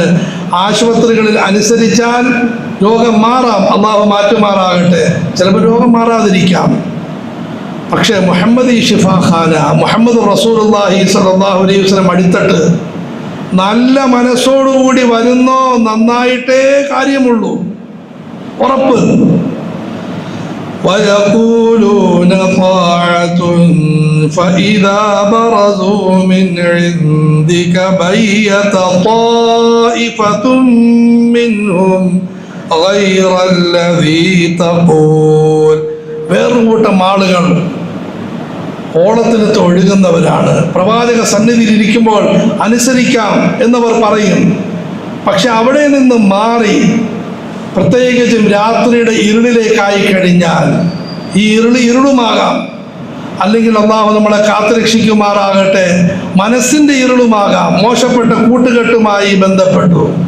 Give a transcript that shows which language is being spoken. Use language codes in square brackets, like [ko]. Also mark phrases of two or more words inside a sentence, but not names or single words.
[ml] ആശുപത്രികളിൽ അനുസരിച്ചാൽ രോഗം മാറാം, അള്ളാഹു മാറ്റുമാറാകട്ടെ. ചിലപ്പോൾ രോഗം മാറാതിരിക്കാം. പക്ഷേ മുഹമ്മദി ഷിഫാഖാന, മുഹമ്മദ് റസൂലുള്ളാഹി [ar] صلى الله عليه وسلم [ml] അടിത്തട്ട് നല്ല മനസ്സോടുകൂടി വരുന്നോ നന്നായിട്ടേ കാര്യമുള്ളൂ, ഉറപ്പ്. [ar] ويقولون طاعة فإذا برزوا من عندك بيت طائفة منهم غير الذي تقول. [ml] വേറൊരു കൂട്ടം ആളുകൾ ഓളത്തിനത്ത് ഒഴുകുന്നവരാണ്. പ്രവാചക സന്നിധിയിൽ ഇരിക്കുമ്പോൾ അനുസരിക്കാം എന്നവർ പറയും. പക്ഷെ അവിടെ നിന്ന് മാറി പ്രത്യേകിച്ചും രാത്രിയുടെ ഇരുളിലേക്കായി കഴിഞ്ഞാൽ, ഈ ഇരുളുമാകാം, അല്ലെങ്കിൽ അള്ളാഹു നമ്മളെ കാത്തുരക്ഷിക്കുമാറാകട്ടെ, മനസ്സിന്റെ ഇരുളുമാകാം, മോശപ്പെട്ട കൂട്ടുകെട്ടുമായി ബന്ധപ്പെട്ടു.